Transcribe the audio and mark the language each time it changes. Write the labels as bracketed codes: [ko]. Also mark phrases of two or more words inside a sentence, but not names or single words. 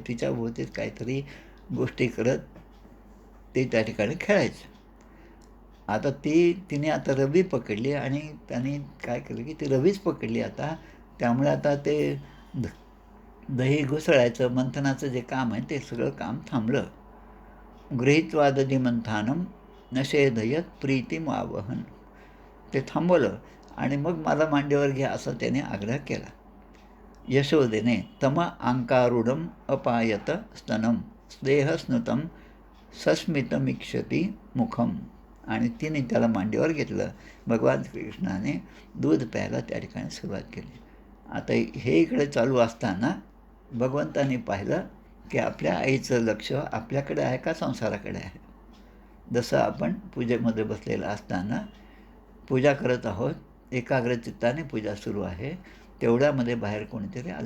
[mr] तिच्या भोवतीच काहीतरी गोष्टी करत ते त्या ठिकाणी खेळायचे. आता तिने आता रवी पकडली आणि त्याने काय केलं की ती रवीच पकडली आता. त्यामुळे आता ते दही घुसळायचं, मंथनाचं जे काम आहे ते सगळं काम थांबलं. [sa] गृहीत्वा दधिमंथानम नशेधयत प्रीतिमावहन. [mr] ते थांबवलं आणि मग मला मांडीवर घ्या असा त्याने आग्रह केला. [sa] यशोदेने तम अंकारूढम अपायत स्तनम स्नेहस्नुतम सस्मितमीक्षती मुखम. [mr] आणि तिने त्याला मांडीवर घेतलं. भगवान श्रीकृष्णाने दूध प्यायला त्या ठिकाणी सुरुवात केली. आता हे इकडे चालू असताना भगवंताने पाहिलं की आपल्या आईचं लक्ष आपल्याकडे आहे का संसाराकडे आहे. जसं आपण पूजेमध्ये बसलेलं असताना पूजा करत आहोत, एकाग्र चित्ताने पूजा सुरू आहे, तेवढ्यामध्ये बाहेर कोणीतरी आलं.